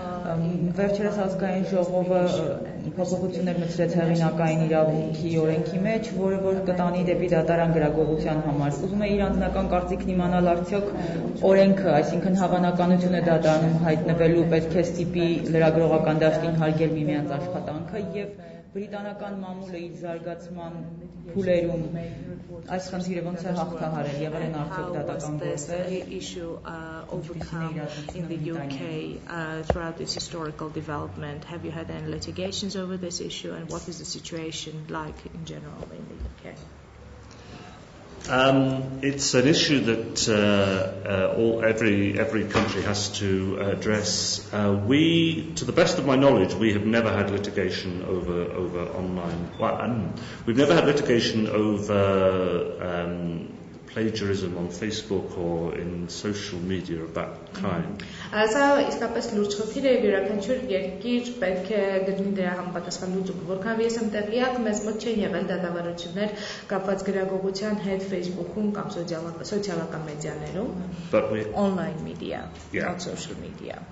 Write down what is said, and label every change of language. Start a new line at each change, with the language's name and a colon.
Armenian: Վերջերս ազգային ժողովը փոփոխություններ մտցրեց հեղինակային իրավունքի օրենքի մեջ, որը որ կտանի դեպի դատարան գրագողության համար։ Ուզում է իր անձնական կարծիքն իմանալ արդյոք օրենքը, այսինքն հավանականությունը դատարանում հայտնվելու պետք է ստիպի լրագրողական դաշտին հարգել միմյանց աշխատանքը եւ բրիտանական մամուլը իր զարգացման փուլերում այս խնդիրը ոնց է հաղթահարել, եղել են արդյոք դատական գործեր
English: issue overcome in the UK throughout its historical development? Have you had any litigations over this issue, and what is the situation like in general in the UK? It's an issue that every country has to address. We, to the best of my knowledge, we have never had litigation over online. Well, we've never had litigation over plagiarism on Facebook or in social media of that kind.
Armenian: Սա իսկապես լուրջ խնդիր է, յուրաքանչյուր երկիր պետք է գտնի դրա համապատասխան լուծում։ Որքան ես եմ տեղյակ, մեզ մոտ չեն եղել դատավարություններ կապված գրագողության հետ Facebook-ում կամ սոցիալական մեդիաներում,
English: online media, not social media.